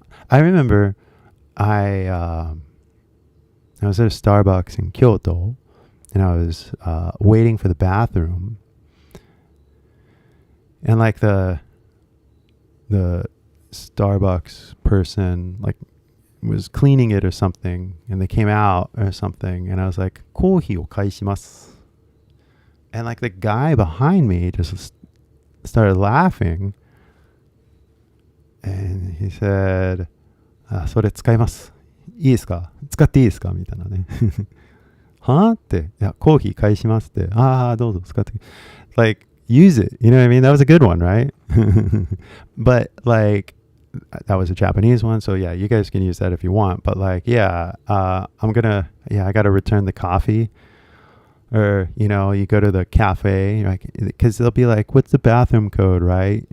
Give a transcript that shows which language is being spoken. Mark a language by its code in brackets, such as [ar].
[en] I remember I was at a Starbucks in Kyoto and I was waiting for the bathroom, and like the Starbucks person like was cleaning it or something, and they came out or something, and I was like, [ja] コーヒーを返します. [en] And like the guy behind me just started laughing, and he said, [ja] それ使います。いいですか？使っていいですか？みたいなね。は？って、いや、コーヒー返しますって。どうぞ使って。 [en] Like, use it. You know what I mean? That was a good one, right? But like, that was a Japanese one. So yeah, you guys can use that if you want. But like, yeah, I got to return the coffee. Or, you go to the cafe, like, because they'll be like, what's the bathroom code, right?